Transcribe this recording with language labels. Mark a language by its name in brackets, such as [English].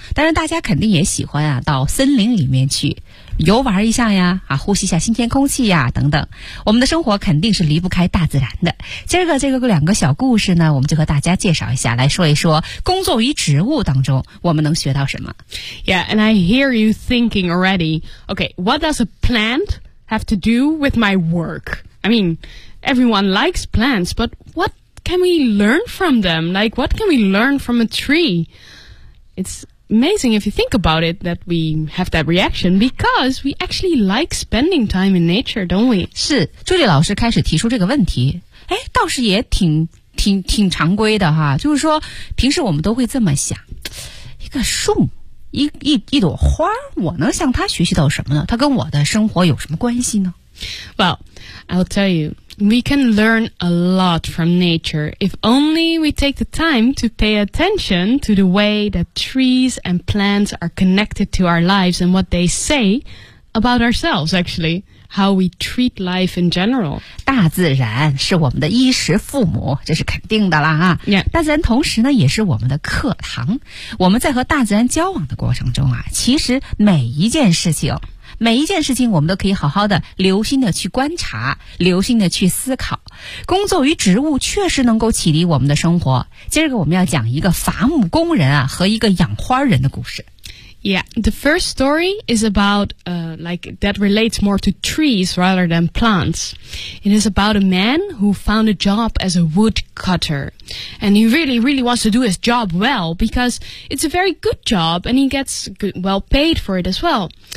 [Chinese] 当然大家肯定也喜欢啊，到森林里面去游玩一下呀，啊，呼吸一下新鲜空气呀，等等。我们的生活肯定是离不开大自然的。这个两个小故事呢，我们就和大家介绍一下，来说一说工作与植物当中我们能学到什么。 [English] Yeah, and I hear you thinking already. Okay, what does a plant have to do with my work? I mean, everyone likes plants, but what can we learn from them? Like, what can we learn from a tree? It's amazing if you think about it that we have that reaction because we actually like spending time in nature, don't we? [Chinese] 是，朱莉老师开始提出这个问题，哎，倒是也挺常规的哈，就是说平时我们都会这么想，一个树，一朵花，我能向它学习到什么呢？它跟我的生活有什么关系呢？ [English] Well, I'll tell you, we can learn a lot from nature if only we take the time to pay attention to the way that trees and plants are connected to our lives and what they say about ourselves, actually, how we treat life in general. [Chinese] 大自然是我们的衣食父母，这是肯定的啦啊。 [English] Yeah. [Chinese] 大自然同时呢也是我们的课堂。我们在和大自然交往的过程中啊，其实每一件事情我们都可以好好的留心的去观察，留心的去思考。工作与植物确实能够启迪我们的生活。今儿个我们要讲一个伐木工人啊和一个养花人的故事。 [English] Yeah, the first story is about, that relates more to trees rather than plants. It is about a man who found a job as a woodcutter. And he really, really wants to do his job well because it's a very good job and he gets well paid for it as well.